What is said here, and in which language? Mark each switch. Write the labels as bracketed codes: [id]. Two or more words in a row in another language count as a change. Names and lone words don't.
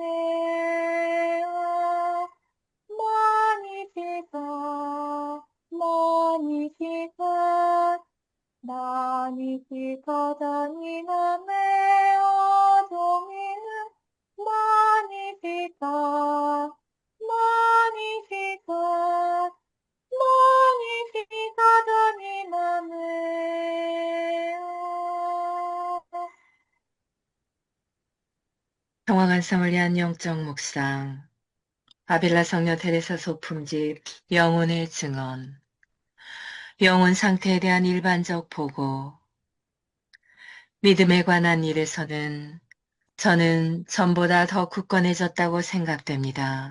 [la] mea, magnificat, magnificat, magnificat anima mea Dominum, Magnificat, magnificat, magnificat anima mea. [ko] 평화관상을 위한 영적 묵상. 아빌라 성녀 테레사 소품집 영혼의 증언. 영혼 상태에 대한 일반적 보고. 믿음에 관한 일에서는 저는 전보다 더 굳건해졌다고 생각됩니다.